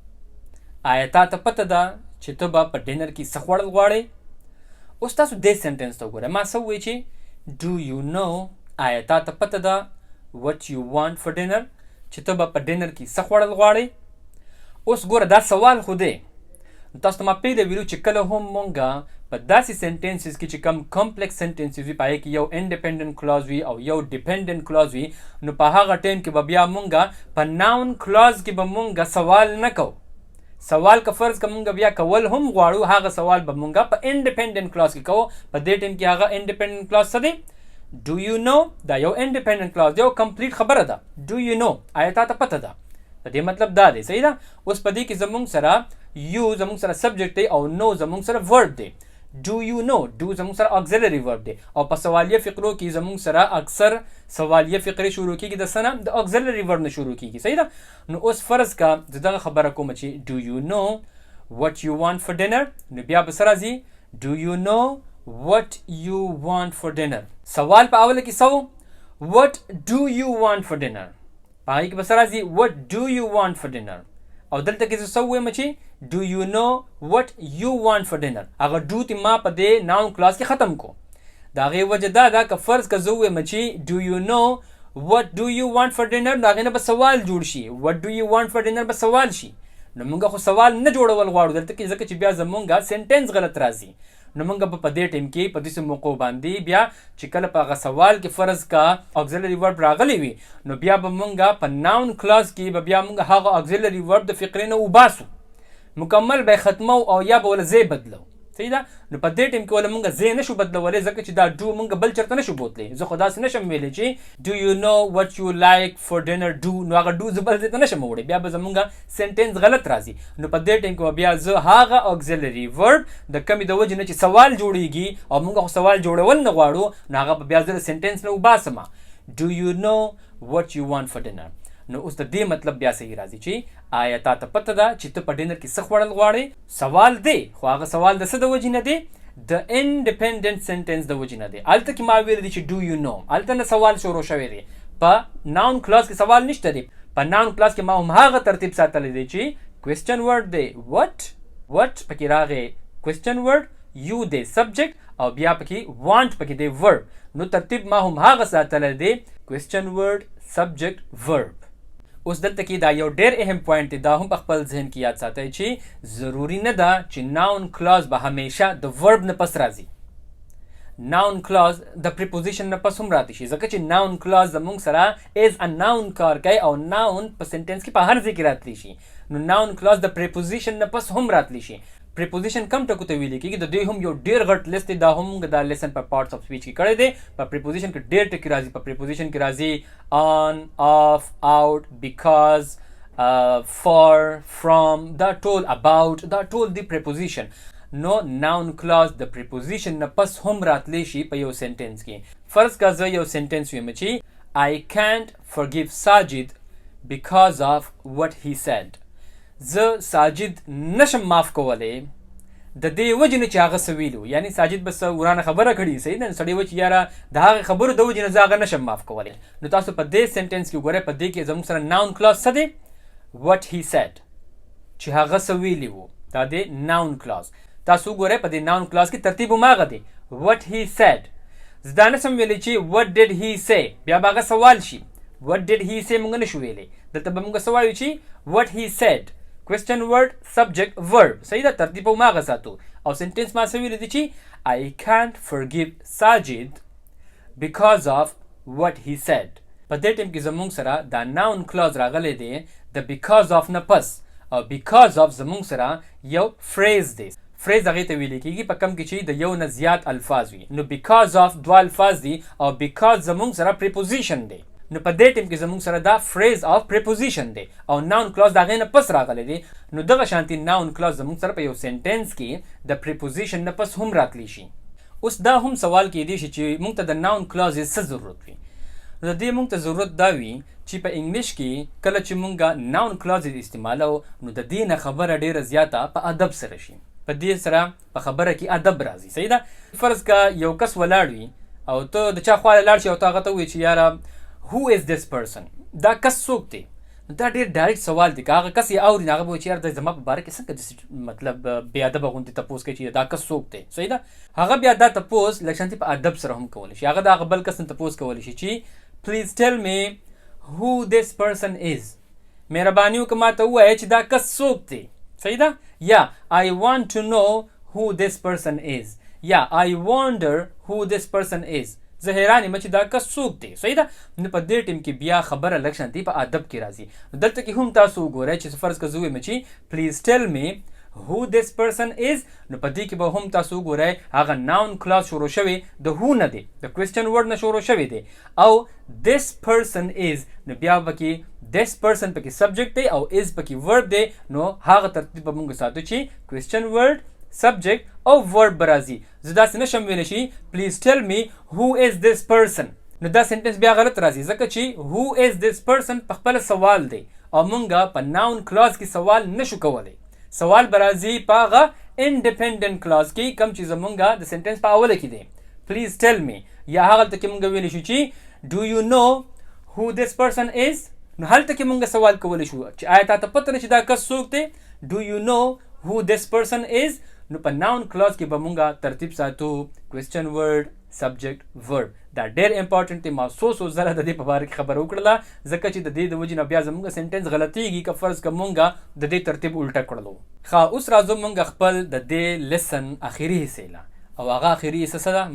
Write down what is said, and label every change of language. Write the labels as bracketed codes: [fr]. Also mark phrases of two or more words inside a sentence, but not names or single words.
[ps] آیا تا ته پته ده چې ته به په ډینر کې څه خوړل غواړې؟ اوس تاسو دې سنټنس ته وګورئ. ما څه ووایي چې [en] do you know [ps] آیا تا ته پته ده [en] what you want for dinner [ps] چې ته به په ډینر کې څه خوړل غواړې؟ اوس ګوره دا سوال خو دی. تاسو ته ما پرېږده ویلو چې کله هم مونږ په داسې سنټنسز کې چې کم [en] complex sentences [ps] وي په هغې کې یو [en] independent clause [ps] وي او یو [en] dependent clause [ps] وي نو په هغه ټایم کې به بیا مونږ په [en] noun clause [ps] کې به مونږ سوال نه کوو. سوال که فرض که مونږ بیا کول هم غواړو هغه سوال به مونږ په [en] independent clause [ps] کې کوو. په دې ټایم کې هغه [en] independent clause [ps] څه دی؟ [en] Do you know [ps] دا یو [en] independent clause [ps] دی، یو کمپلیټ خبره ده. [en] Do you know [ps] آیا تا ته پته ده؟ د دې مطلب دا دی. صحیح ده. اوس په دې کې زمونږ سره یو زمونږ سره سبجیکټ دی او نو زمونږ سره ورب دی. [en] Do you know do [ps] زمونږ سره [en] auxiliary verb [ps] دی او په سوالیه فقرو کې زمونږ سره اکثر سوالیه فقرې شروع کېږي د څه نه؟ د [en] auxiliary verb [ps] نه شروع کېږي. صحیح ده. نو اوس فرض کا زه دغه خبره کوم چې [en] do you know what you want for dinner [ps] نو بیا به څه راځي؟ [en] Do you know what you want for dinner. [ps] سوال په اوله کې څه [en] what do you want for dinner [ps] په هغې کې به څه راځي [en] what do you want for dinner [ps] او دلته کې زه څه ووایم چې [en] do you know what you want for dinner. [ps] هغه do تی ما په دې [en] noun class [ps] کې ختم کو. د هغې وجه دا ده که فرض که زه ووایم چې [en] do you know what do you want for dinner [ps] نو هغې نه به سوال جوړ شي. [en] what do you want for dinner [ps] به سوال شي. نو موږ خو سوال نه جوړول غواړو دلته کې ځکه چې بیا زمونږ سنټنس غلط راځي. نو موږ به په دې ټایم کې په داسې موقعو باندې بیا چې کله په هغه سوال کې فرض کا [en] auxiliary verb [ps] راغلی وي نو بیا به موږ په [en] noun class [ps] کې به بیا موږ هغه [en] auxiliary verb [ps] د فقرې نه وباسو، مکمل به ختمو او یا به ولا ځای بدلو. صحیح ده. نو په دې ټایم کې ولا موږ ځای نشو بدلولی ځکه چې دا ډو موږ بل چېرته نشو بوتلی. زه خو داسې نشم ویلی چې [en] do you know what you like for dinner do [ps] نو هغه ډو زه بل ځای ته نشم وړی، بیا به زمونږ سنټنس غلط راځي. نو په دې ټایم کې به بیا زه هغه [en] auxiliary verb [ps] د کمې د وجې نه چې سوال جوړیږي او موږ خو سوال جوړول نه غواړو نو هغه به بیا زه د سنټنس نه وباسم. [en] do you know what you want for dinner. [ps] نو اوس د دې مطلب بیا صحیح راځي چې آیا تا ته پته ده چې ته په ډینر کې څه خوړل غواړې؟ سوال دی خو هغه سوال د څه د وجې نه دی؟ د [en] independent sentence [ps] د وجې نه دی. هلته کې ما ویلی دی چې [en] do you know [ps] هلته نه سوال شروع شوی دی. په [en] noun class [ps] کې سوال نشته دی. په [en] noun class [ps] کې ما هم هغه ترتیب ساتلی دی چې [en] question word [ps] دی what پکې راغی [en] question word you [ps] دی subject او بیا پکې want پکې دی verb. نو ترتیب ما هم هغه ساتلی دی [en] question word subject verb. [ps] اوس دلته کې دا یو ډېر اهم پوینټ دی، دا هم په خپل ذهن کې یاد ساتئ چې ضروري نه ده چې [en] noun clause [ps] به همیشه د ورب نه پس راځي. [en] noun clause [ps] د پریپوزیشن نه پس هم راتی شي ځکه چې [en] noun clause [ps] زمونږ سره [en] as a noun [ps] کار کوي او ناون په سنټنس کې په هر ځای کې راتلی شي. نو [en] noun clause [ps] د پریپوزیشن نه پس هم راتلی شي. پریپوزیشن کم ټکو ته ویل کېږي. د دوی هم یو ډېر غټ لیست دی، دا هم دا لیسن په [en] parts of speech [ps] کې کړی دی. په پریپوزیشن کې ډېر ټکي راځي. په پریپوزیشن کې راځي [en] on off out because for from [ps] دا ټول about دا ټول دی پریپوزیشن. نو [en] noun clause [ps] د پریپوزیشن نه پس هم راتلی شي په یو سنټنس کې. فرض کا زه یو سنټنس ویم چې [en] I can't forgive Sajid because of what he said. [ps] زه ساجد نشم معاف کولی د دې وجې نه چې هغه څه ویلو، یعنی ساجد به څه ورانه خبره کړي. صحیح ده. سړی وایي چې یاره د هغې خبرو د وجې نه زه هغه نشم معاف کولی. نو تاسو په دې سنټنس کې وګورئ په دې کې زموږ سره [en] noun clause [ps] څه دی؟ [en] what he said [ps] چې هغه څه ویلي وو دا دی [en] noun clause. [ps] تاسو وګورئ په دې [en] noun clause [ps] کې ترتیب هم هغه دی [en] what he said. [ps] زه دا نشم ویلی چې [en] what did he say [ps] بیا به هغه سوال شي. [en] what did he say [ps] موږ نشو ویلی. دلته به موږ څه وایو چې [en] what he said question word subject verb. [ps] صحیح ده. ترتیب هم هغه ساتو او سنټنس ما څه ویلی دی چې [en] I can't forgive Sajid because of what he said. [ps] په دې ټایم کې زمونږ سره دا [en] noun clause [ps] راغلی دی د [en] because of [ps] نه پس او [en] because of [ps] زمونږ سره یو فریز دی. فریز هغې ته ویلی کېږي په کم کې چې د یو نه زیات الفاظ وي. نو [en] because of [ps] دوه الفاظ دي او because زمونږ سره پریپوزیشن دی. نو په دې ټایم کې زمونږ سره دا [en] phrase of preposition [ps] دی او [en] noun clause [ps] د هغې نه پس راغلی دی. نو دغه شانتي [en] noun clause [ps] زمونږ سره په یو سنټنس کې د پریپوزیشن نه پس هم راتلی شي. اوس دا هم سوال کېدی شي چې موږ ته د [en] noun clause [ps] څه ضرورت وي. نو د دې موږ ته ضرورت دا وي چې په انګلیش کې کله چې موږ [en] noun clause [ps] استعمالو نو د دې نه خبره ډېره زیاته په ادب سره شي. په دې سره په خبره کې ادب راځي. صحیح ده. فرض که یو کس ولاړ وي او ته د چا خواله لاړ شي او ته هغه ته ووایې چې یاره [en] who is this person [ps] دا کس څوک دی؟ دا ډیر ډایرکټ سوال دی. که هغه کس یې اوري هغه به وایي چې یار د زما په باره کې څنګه داسې مطلب بې ادبه غوندې تپوس کوي چې دا کس څوک دی. صحیح ده. هغه بیا دا تپوس لږ شانتې په ادب سره هم کولی شي. هغه د هغه بل کس نه تپوس کولی شي چې [en] please tell me who this person is. [ps] مهرباني وکړه ما ته ووایه چې دا کس څوک دی. صحیح ده. [en] یا I want to know who this person is. یا I wonder who this person is. [ps] زه حیران یم چې دا کس څوک دی. صحیح ده. نو په دې ټیم کې بیا خبره لږ شانتې په ادب کې راځي. دلته کې هم تاسو وګورئ چې فرض که زه وایم چې [en] please tell me who this person is، [ps] نو په دې کې به هم تاسو وګورئ هغه [en] noun class [ps] شروع شوی د هو نه دی، د [en] question word [ps] نه شروع شوی دی، او [en] this person is [ps] نو بیا پکې [en] this person [ps] پکې سبجیکټ دی او is پکې ورب دی. نو هغه ترتیب به موږ ساتو چې [en] question word subject [ps] او ورب برازي. زه داسې نشم ویلی شي [en] please tell me who is this person. [ps] نو دا سنټنس بیا غلط راځي ځکه چې [en] who is this person [ps] په خپله سوال دی او مونږ په [en] noun class [ps] کې سوال نشو کولی. سوال برازي په هغه [en] independent class [ps] کې کوم چې زمونږ د سنټنس په اوله کې دی. [en] please tell me [ps] یا هغلته کې مونږ ویلی شو چې [en] do you know who this person is. [ps] نو هلته کې مونږ سوال کولی شو چې آیا تا ته پته نه چې دا کس څوک دی. [en] do you know who this person is. [ps] نو په [en] noun class [ps] کې به مونږ ترتیب ساتو [en] question word subject verb. [ps] دا ډېر امپورټنټ دی. ما څو ځله د دې په باره کې خبره وکړله ځکه چې د دې د وجې نه بیا زموږ سنټنس غلطیږي که فرض که مونږ د دې ترتیب الټه کړلو. ښه اوس راځو مونږ خپل د دې لیسن اخري حصې له، او هغه اخري حصه څه ده؟